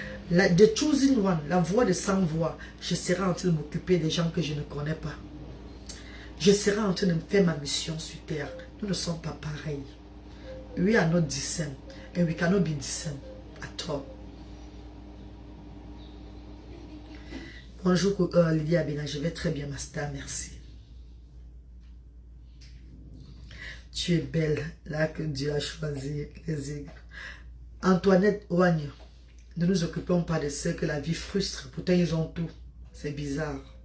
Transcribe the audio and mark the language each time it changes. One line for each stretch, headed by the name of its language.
English: The choosing one,
French: la voix de sans voix, je serai en train de m'occuper des gens que je ne connais pas. Je serai en train de faire ma mission sur terre. Nous ne sommes pas pareils.
English: We are not the same. And we cannot be the same at all.
French: Bonjour Lydia Abena, je vais très bien ma star, merci. Tu es belle, là que Dieu a choisi les aigles. Antoinette Ouagne, ne nous occupons pas de ceux que la vie frustre. Pourtant, ils ont tout. C'est bizarre.